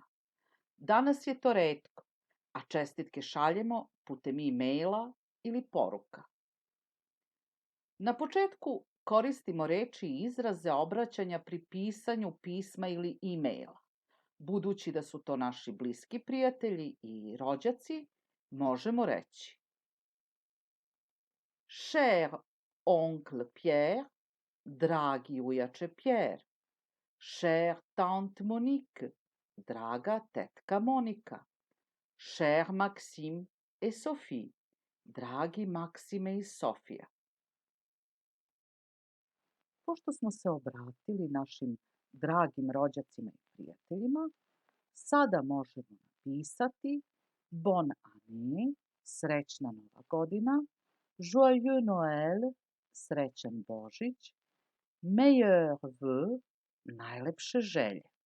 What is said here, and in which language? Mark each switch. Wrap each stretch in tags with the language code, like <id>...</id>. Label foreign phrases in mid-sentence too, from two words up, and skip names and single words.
<sr>Danas je to retko, a čestitke šaljemo putem e-maila ili poruka. Na početku koristimo reči i izraze obraćanja pri pisanju pisma ili e-maila. Budući da su to naši bliski prijatelji i rođaci, možemo reći:</sr> <fr>Cher oncle Pierre,</fr> <sr>dragi ujače</sr> <fr>Pierre. Cher tante Monique,</fr> <sr>draga tetka Monika.</sr> <fr>Cher Maxime et Sophie,</fr> <sr>dragi Maksime i Sofija. Pošto smo se obratili našim dragim rođacima i prijateljima, sada možemo napisati</sr> <fr>Bonne année,</fr> <sr>srećna nova godina,</sr> <fr>Joyeux Noël,</fr> <sr>srećan Božić,</sr> <fr>Meilleurs vœux,</fr> <sr>najlepše želje.</sr>